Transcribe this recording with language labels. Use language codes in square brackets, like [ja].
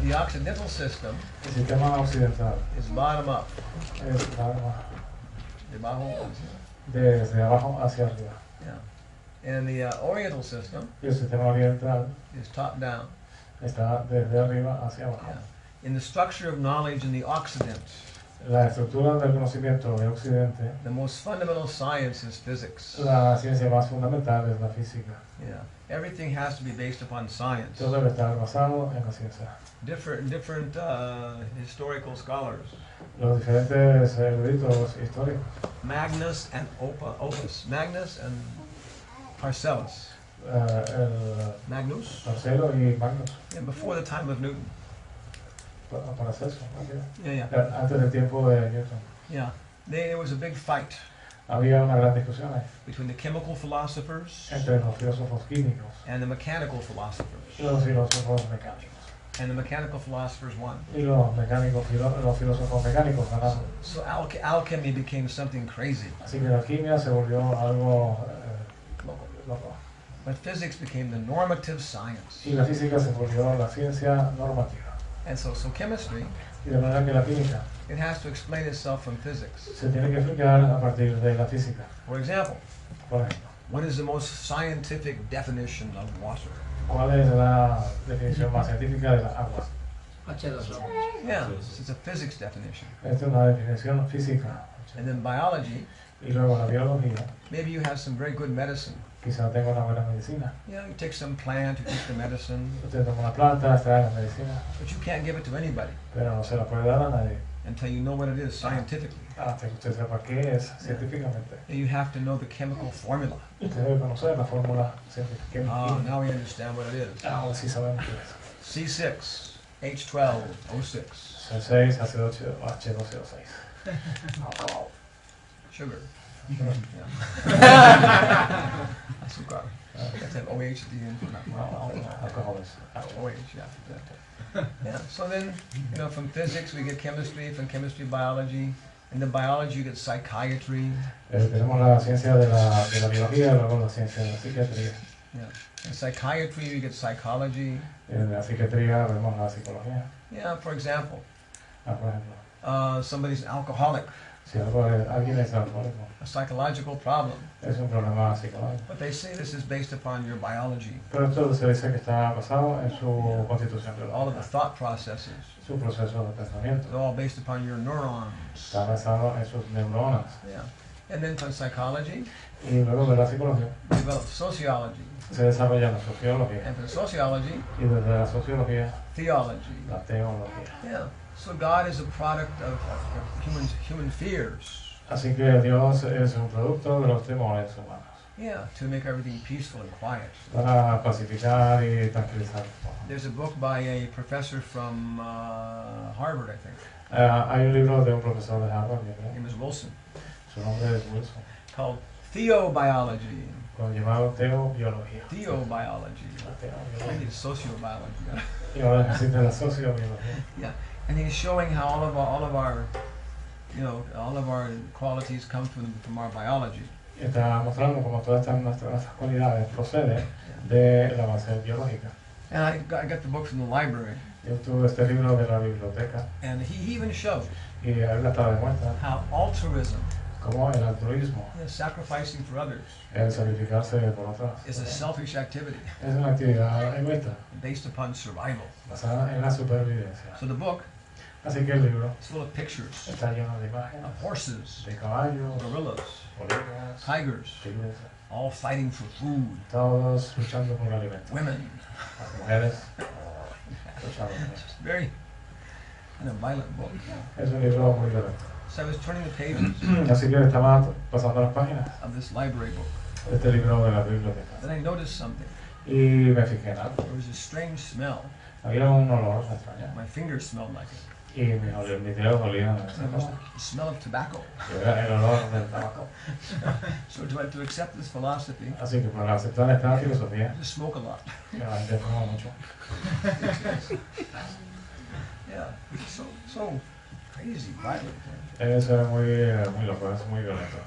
[en] The Occidental system [es] El sistema occidental [en] is bottom up. [es] es Debajo, desde abajo hacia arriba. [en] yeah. And the Oriental system [es] Y el sistema oriental [en] is top down. [es] está desde arriba hacia abajo. [en] Yeah. In the structure of knowledge in the Occident, [es] La estructura del conocimiento de Occidente, [en] the most fundamental science is physics. [es] la ciencia más fundamental es la física. [en] Yeah. Everything has to be based upon science. [es] Todo debe estar basado en la ciencia. [en] Different historical scholars, [es] Los diferentes eruditos históricos, [en] Magnus and Opus, Magnus and Paracelsus. [es] el Magnus, Marcelo y Magnus, [en] yeah, before the time of Newton. [es] Paracelso, [en] Yeah, yeah, [es] antes del tiempo de Newton. [en] yeah. There was a big fight [es] Había una gran discusión ahí [en] between the chemical philosophers [es] entre los filósofos químicos [en] and the mechanical philosophers. [es] y los filósofos mecánicos. [en] And the mechanical philosophers won. [es] Y los filósofos mecánicos ganaron. [en] So alchemy became something crazy. [es] Así que la alquimia se volvió algo loco. [en] But physics became the normative science. [es] Y la física se volvió la ciencia normativa. [en] And so chemistry, [es] Y de manera que la química [en] it has to explain itself from physics. [es] se tiene que explicar a partir de la física. [en] For example, [es] Por ejemplo, [en] what is the most scientific definition of water? [es] ¿cuál es la definición más científica de las aguas? [en] H2O. Yeah, it's a physics definition. [es] Esta es una definición física. [en] And then biology, [es] Y luego la biología, [en] maybe you have some very good medicine. [es] quizá tenga una buena medicina. [en] You know, you take some plant, you take the medicine, [es] Usted toma una planta, extrae la medicina, [en] but you can't give it to anybody [es] pero no se la puede dar a nadie [en] until you know what it is scientifically. [es] hasta que usted sepa qué es científicamente. [en] And you have to know the chemical formula. [es] Usted debe conocer la fórmula científica. [en] Ah, now we understand what it is. [es] Ahora sí sabemos qué es. [en] C6, H12O6, [es] C6, H12O6. [en] sugar. [es] Azúcar. [en] That's an OH at the end. [es] Alcoholes. [en] OH, yeah. Yeah. So then, you know, from physics we get chemistry, from chemistry biology, and then biology you get psychiatry. [es] Tenemos la ciencia de la biología, luego la ciencia de la psiquiatría. [en] Yeah. In psychiatry you get psychology. [es] En la psiquiatría vemos la psicología. [en] Yeah. For example, [es] Por ejemplo, [en] somebody's an alcoholic, [es] si alguien es alcohólico, [en] a psychological problem, [es] es un problema psicológico. [en] but they say this is based upon your biology, [es] Pero esto se dice que está basado en su constitución [en] all of the [es] biológica, [en] thought processes. [es] su proceso de pensamiento. [en] They're all based upon your neurons. [es] Está basado en sus neuronas. [en] Yeah. And then from psychology, [es] Y luego de la psicología [en] we develop sociology. [es] se desarrolla la sociología. [en] And from sociology, [es] Y desde la sociología, [en] theology. [es] la teología. [en] Yeah. So God is a product of human fears. [es] Así que Dios es un producto de los temores humanos. [en] Yeah, to make everything peaceful and quiet. [es] Para pacificar y tranquilizar. [en] There's a book by a professor from Harvard, I think. [es] Hay un libro de un profesor de Harvard, yo [en] His [es] creo. [en] name is Wilson, [es] Su nombre es Wilson, [en] called Theobiology. [es] llamado teobiología. [en] Theobiology. [es] La [en] I [es] teobiología. [en] need sociobiology. [es] Y ahora existe la sociobiología. [en] Yeah, and he's showing how all of our, you know, all of our qualities come from our biology. [es] Y está mostrando cómo todas nuestras cualidades proceden de la base biológica. [en] And I got the book from the library, [es] Yo tuve este libro de la biblioteca [en] and he even showed [es] y él hasta demuestra [en] how altruism, [es] cómo el altruismo, [en] sacrificing for others, [es] el sacrificarse por otras, [en] is a selfish activity [es] es una actividad egoísta [en] based upon survival. [es] basada en la supervivencia. [en] So the book [es] Así que el libro [en] It's full of pictures [es] está lleno de imágenes [en] of horses, [es] de caballos, [en] gorillas, [es] ovejas, [en] tigers, [es] tigres, [en] all fighting for food, [es] todos luchando por el alimento. [en] women. [es] Las mujeres luchando por eso. [en] It's very kind of violent book. [es] Es un libro muy violento. [en] So I was turning the pages [es] Así que estaba pasando las páginas [en] of this library book, [es] de este libro de la biblioteca. [en] and I noticed something. [es] Y me fijé en algo. [en] There was a strange smell. [es] Había un olor extraño. [en] My fingers smelled like it. [es] Y mis dedos olían a ese [en] It was [es] olor. [en] the smell of tobacco. [es] Era el olor del tabaco. [en] So to accept this philosophy, [es] Así que para aceptar esta filosofía, [en] I just smoke a lot. [es] la gente fuma mucho. [en] Yeah, so crazy, violent. [es] Eso es muy loco, es muy violento.